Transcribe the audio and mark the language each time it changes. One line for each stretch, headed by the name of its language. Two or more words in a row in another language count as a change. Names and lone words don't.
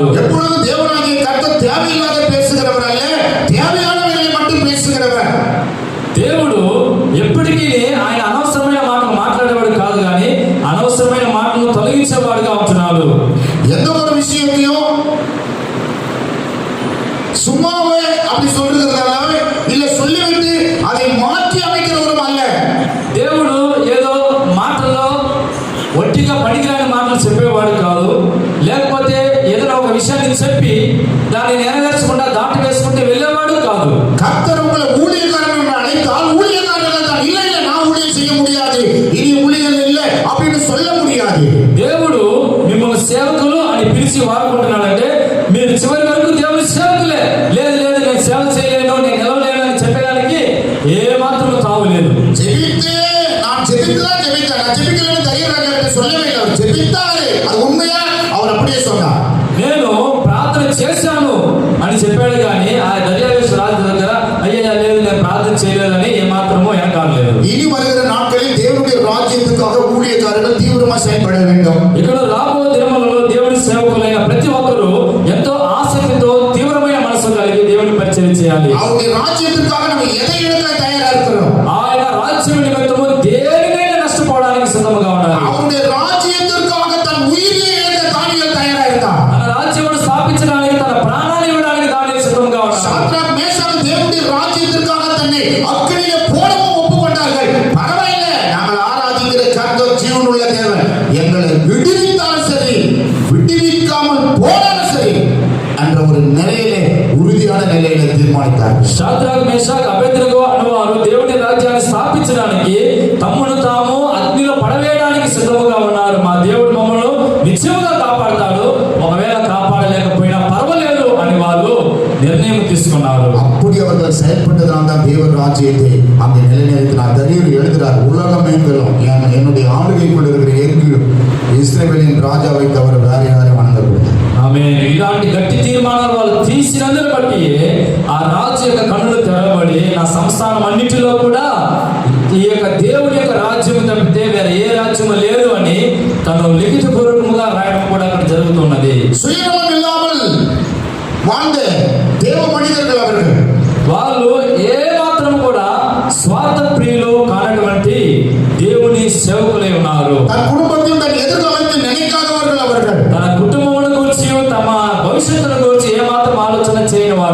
Tamil: எப்பொழுதும் தேவனாகிய கர்த்தர் தேவையில்லாத பேசுகிறவர் அல்ல, தேவையானவர்களை மட்டும் பேசுகிறவர்.
Telugu: దేవుడు ఎప్పటికీ ఆయన అనవసరమైన మాటలు మాట్లాడేవాడు కాదు, కానీ అనవసరమైన మాటలను తొలగించేవాడుగా ఉంటున్నాడు.
Tamil: எந்த ஒரு விஷயத்தையும் சும்மாவே அப்படி சொல்றதுனால இல்ல சொல்லிவிட்டு அதை மாற்றி அமைக்கிறவரும் அல்ல.
Telugu: దేవుడు ఏదో మాటల్లో ఒట్టిగా పనికిరాని మాటలు చెప్పేవాడు కాదు, లేకపోతే ఏదైనా ఒక విషయాన్ని చెప్పి దాన్ని నెరవేర్చకుండా దాటి వేసుకుంటే వెళ్ళేవాడు కాదు.
Tamil: கர்த்தர் உங்களை ஊழியக்காரன் அழைத்தால் ஊழியக்காரர்கள் தான் இல்லை இல்லை நான் ஊழியம் செய்ய முடியாது, இனி ஊழியர்கள் இல்லை அப்படின்னு சொல்ல முடியாது.
Telugu: దేవుడు మిమ్మల్ని సేవకులు అని పిలిచి వాడుకుంటున్నాడంటే మీరు చివరి వరకు దేవుని సేవకులే. లేదు లేదు నేను సేవ చేయలేను, నేను నిలవలేను అని చెప్పడానికి ఏ మాత్రం తావులేదు.
Tamil: ஜெபித்து நான் ஜெபித்துதான் ஜெபித்தேன், நான் ஜெபிக்கலன்னு தைரியராஜா சொல்லவே இல்லை. அவர் ஜெபித்தாரு, அது உண்மையா அவர் அப்படியே சொன்னார்.
Telugu: నేను ప్రార్థన చేశాను అని చెప్పాడు, కానీ ఆ దర్యావేశ రాజు దగ్గర అయ్యా లేదు నేను ప్రార్థన చేయలేదని ఏమాత్రమో వెనకాడలేదు.
Tamil: இனி வருகிற நாட்களில் தேவனுடைய ராஜ்யத்துக்காக ஊழியக்காரர்கள் தீவிரமா செயல்பட வேண்டும்.
Telugu: ఇక్కడ రాబో దినములలో దేవుని సేవకులైన ప్రతి ఒక్కరూ ఎంతో ఆసక్తితో తీవ్రమైన మనసు కలిగి దేవుని పరిచయం చేయాలి.
Tamil: அவருடைய ராஜ்யத்திற்காக நம்ம எதை இழக்க தயாரா இருக்கிறோம்?
Telugu: ఆయన రాజ్యం నిమిత్తము దేనినైనా నష్టపోవడానికి సిద్ధముగా ఉండాలి.
Tamil: அவருடைய ராஜ்யத்திற்காக தன் உயிரை இழக்க தானியேல் தயாரா இருந்தார்.
Telugu: తన రాజ్యమును స్థాపించడానికి తన ప్రాణాన్ని ఇవ్వడానికి దానియేలు సిద్ధముగా ఉన్నాడు.
Tamil: சாத்ராக் மேஷாக் தேவனுடைய ராஜ்யத்திற்காக தன்னை அக்கினியிலே போடவும் ஒப்புக்கொண்டார்கள். பரவாயில்லை, நாங்கள் ஆராதிக்கிற கர்த்தர் ஜீவனுள்ள தேவன், எங்களை விடுவித்தாலும் சரி விடுவிக்காமல் போனாலும் சரி என்ற ஒரு நிலையிலே உறுதியான நிலையில தீர்மானித்தார்கள்.
Telugu: షద్రకు మేషాకు అబేద్నెగో అనువారు దేవుని రాజ్యాన్ని స్థాపించడానికి తమ్మును తాము అగ్నిలో పడవేయడానికి సిద్ధముగా ఉన్నారు. మా దేవుడు మమ్మల్ని నిత్యముగా కాపాడతాడు, ఒకవేళ కాపాడలేకపోయినా పర్వాలేదు అని వాళ్ళు నిర్ణయం తీసుకున్నారు.
Tamil: அப்படி அவர்கள் செயல்பட்டதனால் தான் தேவ ராஜ்யத்தை அங்கே நிலைநிறுத்தினார். தரியர் எழுதுகிறார், உலகமெங்கிலும் என்னுடைய ஆளுகைக்குள் இருக்கிற எங்கும் இஸ்ரவேலின் ராஜாவை தவிர வேற யாரையும் வணங்கக்கூடாது.
Telugu: ఆమేన్. ఇలాంటి గట్టి తీర్మానాలు వాళ్ళు తీసినందుకు బట్టి ఆ రాజు యొక్క కన్నులు తెరవబడి నా సంస్థానం అన్నిటిలో కూడా ఈ యొక్క దేవుని యొక్క రాజ్యం తప్పితే వేరే ఏ రాజ్యం లేదు అని తను లిఖిత పూర్వకముగా రాయడం కూడా అక్కడ జరుగుతున్నది.
Tamil: சுயநலம் இல்லாமல் வாழ்ந்த தேவ மனிதர்கள் அவர்கள்.
Telugu: వాళ్ళు ఏ మాత్రం కూడా స్వార్థ ప్రియులు కానటువంటి దేవుని సేవకులై ఉన్నారు.
Tamil: தன் குடும்பத்தையும் தன் எதிர்காலத்தை நினைக்காதவர்கள் அவர்கள்.
Telugu: తన కుటుంబమును గురించి తమ భవిష్యత్తును గురించి ఏ మాత్రం ఆలోచన చేయ